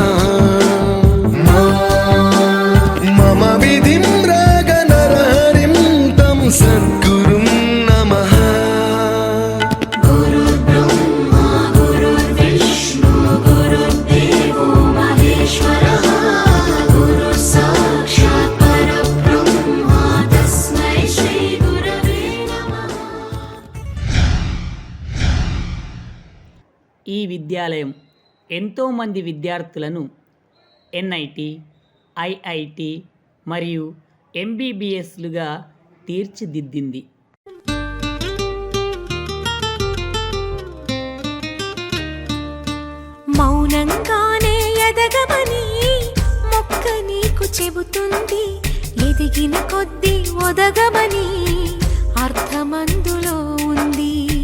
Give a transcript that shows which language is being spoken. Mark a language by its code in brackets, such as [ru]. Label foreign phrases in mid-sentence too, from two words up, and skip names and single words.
[sa] मम विधिं रागनरहरिं तं सद्गुरुं नमः. गुरुर्ब्रह्मा गुरुर्विष्णु गुरुर्देवो महेश्वरः गुरु साक्षात् परब्रह्म तस्मै श्री गुरवे नमः. [te] ఈ విద్యాలయం ఎంతోమంది విద్యార్థులను ఎన్ఐటి, ఐఐటి మరియు ఎంబీబీఎస్లుగా తీర్చిదిద్దింది. మౌనంగానే ఎదగమని మొక్క నీకు చెబుతుంది, ఎదిగిన కొద్దీ ఒదగమని అర్థమందులో ఉంది.